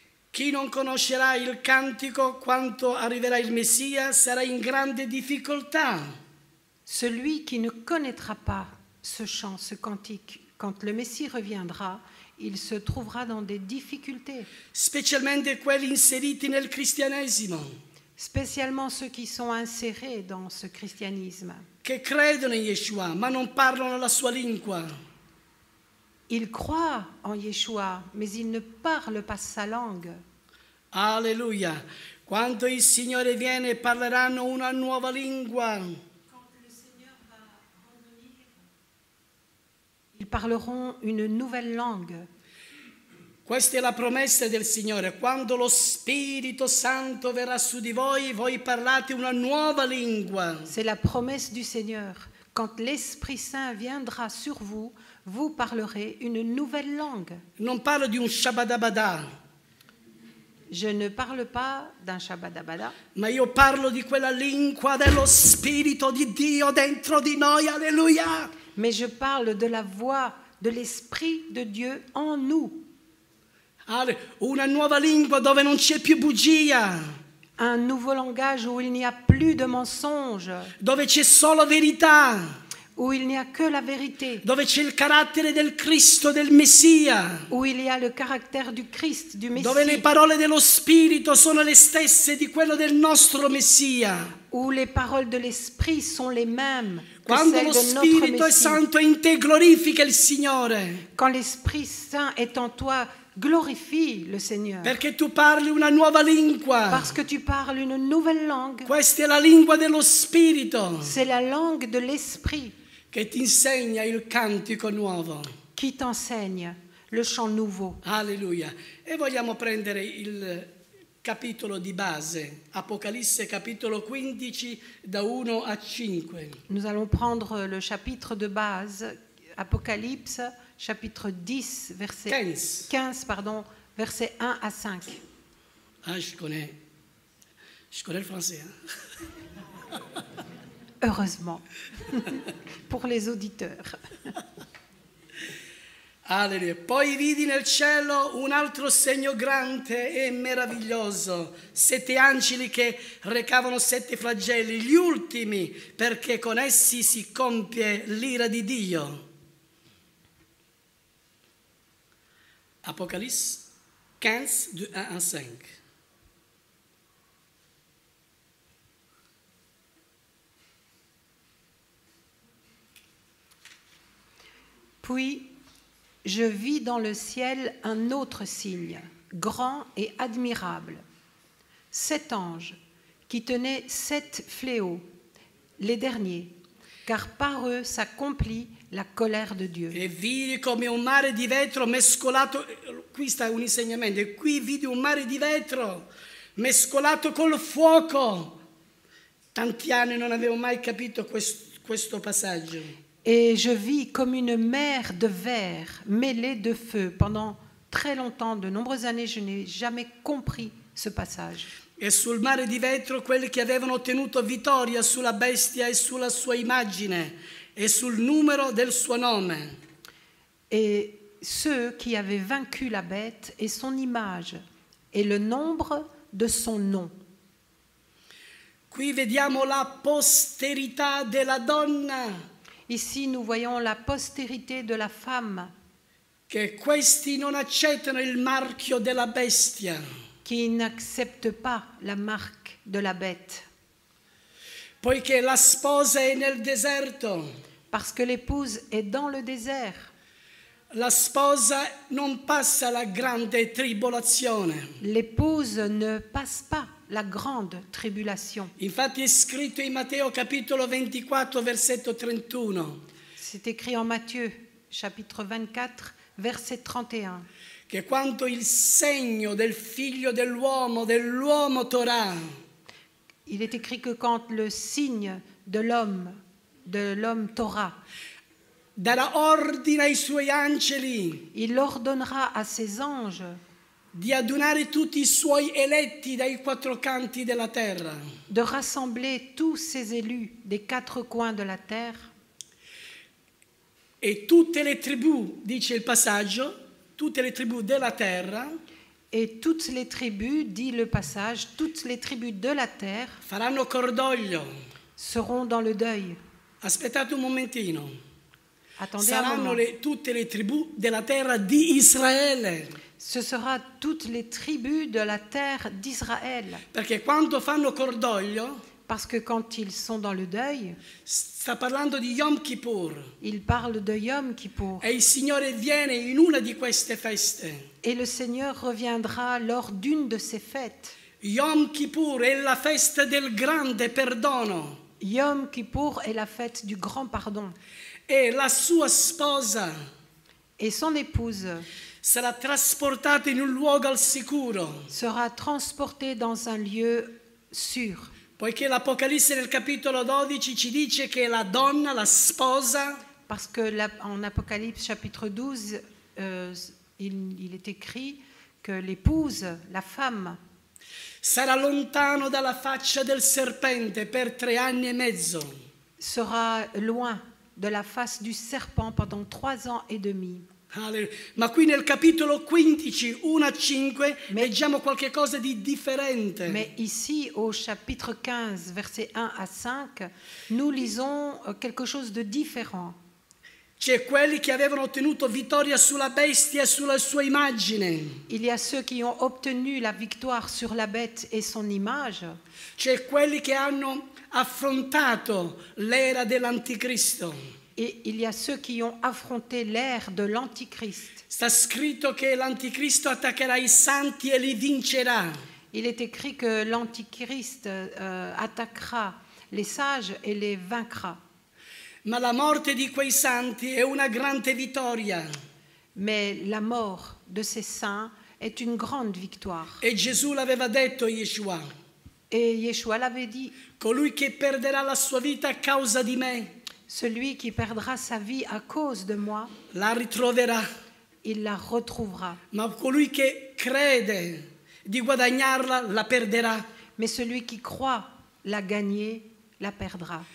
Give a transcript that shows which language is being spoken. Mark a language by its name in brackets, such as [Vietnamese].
[Italian] Chi non conoscerà il cantico quando arriverà il Messia sarà in grande difficoltà. [French] Celui qui ne connaîtra pas ce chant, ce cantique, quand le Messie reviendra, il se trouvera dans des difficultés. [Italian] Specialmente quelli inseriti nel cristianesimo, [French] Spécialement ceux qui sont insérés dans ce christianisme. [Italian] che credono in Yeshua ma non parlano la sua lingua. [French] Ils croient en Yeshua, mais ils ne parlent pas sa langue. [Italian] Alleluia. Quando il Signore viene parleranno una nuova lingua. [French] Ils parleront une nouvelle langue. [Italian] Questa è la promessa del Signore. Quando lo Spirito Santo verrà su di voi, voi parlate una nuova lingua. [French] C'est la promesse du Seigneur. Quand l'Esprit Saint viendra sur vous, vous parlerez une nouvelle langue. [Italian] Non parlo di un shabadabada, [French] Je ne parle pas d'un Shabadabada, [Italian] ma io parlo di quella lingua dello Spirito di Dio dentro di noi. Alleluia. [French] mais je parle de la voix de l'Esprit de Dieu en nous. [Italian] Una nuova lingua dove non c'è più bugia, [French] Un nouveau langage où il n'y a plus de mensonges, [Italian] dove c'è solo verità, [French] où il n'y a que la vérité, [Italian] dove c'è il carattere del Cristo, del Messia, [French] où il y a le caractère du Christ, du [Italian] dove le [French] Messie, [Italian] parole dello Spirito sono le stesse di quello del nostro Messia. [French] où les paroles de l'Esprit sont les mêmes que [Italian] Quando [French] celles [Italian] lo [French] de notre [Italian] Spirito [French] Messie. [Italian] Santo in te glorifica il Signore, [French] Quand l'Esprit Saint est en toi, glorifie le Seigneur. [Italian] perché tu parli una nuova lingua. [French] Parce que tu parles une nouvelle langue. [Italian] Questa è la lingua dello Spirito [French] C'est la langue de l'Esprit [Italian] che ti insegna il cantico nuovo. [French] qui t'enseigne le chant nouveau. [Italian] Alleluia. E vogliamo prendere il capitolo di base, Apocalisse capitolo 15 da 1 a 5. [French] Nous allons prendre le chapitre de base, Apocalypse, chapitre 10, verset 15, verset 1 à 5. Ah, je connais le français. Heureusement, pour les auditeurs. Alleluia. [Italian] Poi vidi nel cielo un altro segno grande e meraviglioso, 7 angeli che recavano 7 flagelli, gli ultimi, perché con essi si compie l'ira di Dio. [French] Apocalypse 15, de 1 à 5. Puis je vis dans le ciel un autre signe, grand et admirable. 7 anges qui tenaient 7 fléaux, les derniers, car par eux s'accomplit la colère de Dieu. [Italian] E vidi come un mare di vetro mescolato, qui sta un insegnamento, e qui vidi un mare di vetro mescolato col fuoco. Tanti anni non avevo mai capito questo passaggio. [French] Et je vis comme une mer de verre mêlée de feu. Pendant très longtemps, de nombreuses années, je n'ai jamais compris ce passage. [Italian] E sul mare di vetro quelli che avevano ottenuto vittoria sulla bestia e sulla sua immagine e sul numero del suo nome. [French] Et ceux qui avaient vaincu la bête et son image, et le nombre de son nom. [Italian] Qui vediamo la posterità della donna, [French] Ici, nous voyons la postérité de la femme [Italian] che questi non accettano il marchio della bestia, [French] qui n'accepte pas la marque de la bête, [Italian] poiché la sposa è nel deserto. [French] parce que l'épouse est dans le désert. [Italian] La sposa non passa la grande tribolazione. [French] L'épouse ne passe pas la grande tribulation. [Italian] Infatti è scritto in Matteo capitolo 24, versetto 31, [French] C'est écrit en Matthieu, chapitre 24, verset 31. [Italian] che quando il segno del figlio dell'uomo Torah, [French] Il est écrit que quand le signe de l'homme Torah, [Italian] darà ordine ai suoi angeli [French] il ordonnera à ses anges [Italian] di adunare tutti i suoi eletti dai quattro canti della terra. [French] de rassembler tous ses élus des quatre coins de la terre. [Italian] E tutte le tribù, dice il passaggio, tutte le tribù della terra [French] Et toutes les tribus, dit le passage, toutes les tribus de la terre [Italian] faranno cordoglio. [French] seront dans le deuil. [Italian] Aspettate un momentino. [French] Attendez un [Italian] Saranno [French] moment. [Italian] tutte le tribù della terra di Israele. [French] Ce sera toutes les tribus de la terre d'Israël. [Italian] Perché quando fanno cordoglio, [French] Parce que quand ils sont dans le deuil, [Italian] sta parlando di Yom Kippur. [French] ils parlent de Yom Kippour. [Italian] E il Signore viene in una di queste feste. [French] Et le Seigneur reviendra lors d'une de ces fêtes. [Italian] Yom Kippur è la festa del grande perdono. [French] Yom Kippour est la fête du grand pardon. [Italian] E la sua sposa [French] Et son épouse [Italian] sarà trasportata in un luogo al sicuro. [French] sera transportée dans un lieu sûr. [Italian] Poiché l'Apocalisse nel capitolo 12 ci dice che la donna, la sposa, [French] Parce que en Apocalypse chapitre 12, il est écrit que l'épouse, la femme, [Italian] sarà lontano dalla faccia del serpente per 3 anni e mezzo. [French] sera loin de la face du serpent pendant 3 ans et demi. [Italian] Ma qui nel capitolo 15, 1 a 5, leggiamo qualche cosa di differente. [French] Mais ici, au chapitre 15, versets 1 à 5, nous lisons quelque chose de différent. [Italian] C'è quelli che avevano ottenuto vittoria sulla bestia e sulla sua immagine. [French] Il y a ceux qui ont obtenu la victoire sur la bête et son image. [Italian] C'è quelli che hanno affrontato l'era dell'anticristo. [French] Et il y a ceux qui ont affronté l'ère de l'Antichrist. [Italian] Sta scritto che l'anticristo attaccherà i santi e li vincerà. [French] Il est écrit que l'Antichrist attaquera les sages et les vaincra. [Italian] Ma la morte di quei santi è una grande vittoria. [French] Mais la mort de ces saints est une grande victoire. [Italian] E Gesù l'aveva detto, Yeshua. [French] Et Yeshua l'avait dit, [Italian] Colui che perderà la sua vita a causa di me, [French] celui qui perdra sa vie à cause de moi, [Italian] la ritroverà. [French] il la retrouvera. [Italian] Ma colui che crede di guadagnarla, la perderà. [French] Mais celui qui croit la gagner, la perdra.